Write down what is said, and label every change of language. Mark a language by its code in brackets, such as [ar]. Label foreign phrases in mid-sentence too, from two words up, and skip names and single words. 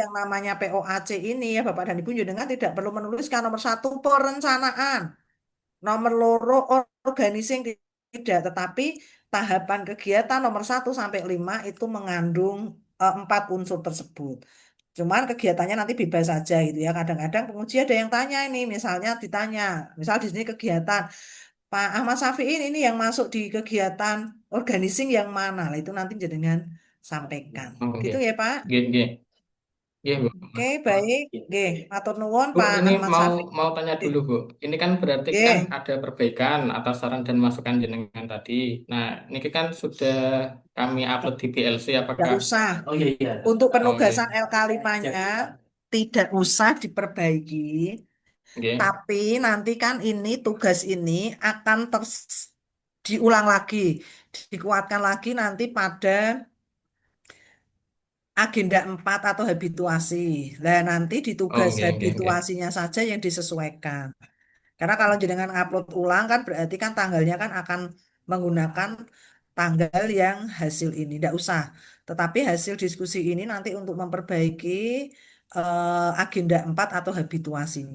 [id] yang namanya POAC ini ya Bapak dan Ibu jenengan tidak perlu menuliskan nomor satu perencanaan, nomor loro organizing tidak, tetapi tahapan kegiatan nomor 1 sampai 5 itu mengandung 4 unsur tersebut. Cuman kegiatannya nanti bebas saja gitu ya. Kadang-kadang penguji ada yang tanya ini, misalnya ditanya, misal di sini kegiatan Pak Ahmad Safi'in ini yang masuk di kegiatan organizing yang mana? Lah itu nanti jenengan sampaikan. Oke. Gitu ya Pak. [jv] Nggih, nggih. Nggih, Bu. [id] Oke, baik. [jv] Nggih, matur nuwun [id] Bu, Pak ini Ahmad mau Safi'in. mau tanya [jv] Nggih. [id] dulu, Bu. Ini kan berarti kan [jv] Nggih. [id] ada perbaikan atas saran dan masukan jenengan tadi. Nah, ini kan sudah kami upload di PLC, Tidak apakah? usah. Oh iya iya. Untuk Oke. penugasan LK5-nya tidak usah diperbaiki, [jv] Nggih. [id] tapi nanti kan ini tugas ini akan diulang lagi, dikuatkan lagi nanti pada agenda 4 atau habituasi. Nah, nanti di Oh, tugas [jv] nggih, nggih, nggih. [id] habituasinya saja yang disesuaikan. Karena kalau jenengan upload ulang kan berarti kan tanggalnya kan akan menggunakan tanggal yang hasil ini. Tidak usah. Tetapi hasil diskusi ini nanti untuk memperbaiki agenda 4 atau habituasinya.